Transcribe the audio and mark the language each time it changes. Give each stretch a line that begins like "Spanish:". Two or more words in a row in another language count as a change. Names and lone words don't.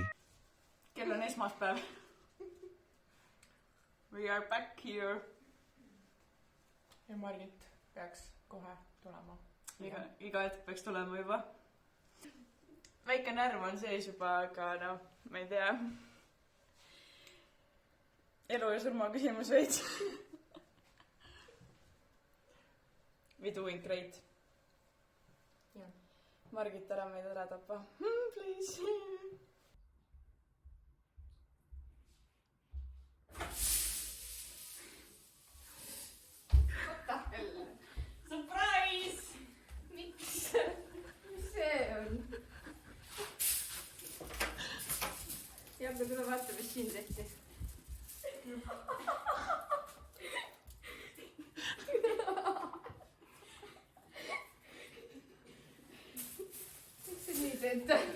Estonian: Kell on esmaspäev.
English: We are back here.
Estonian: Ja Margit peaks kohe tulema. Iga hetk peaks tulema juba. Väike närv on sees juba, aga no, ma ei tea. Elu ja surma küsimus veits.
English: We doing great. Yeah.
Estonian: Margit, ära meid ära tapa.
English: Please. What the hell? Surprise!
Estonian: Miks? Mis see on? Ja, aga tule vaata, mis siin tehti. Nii teete.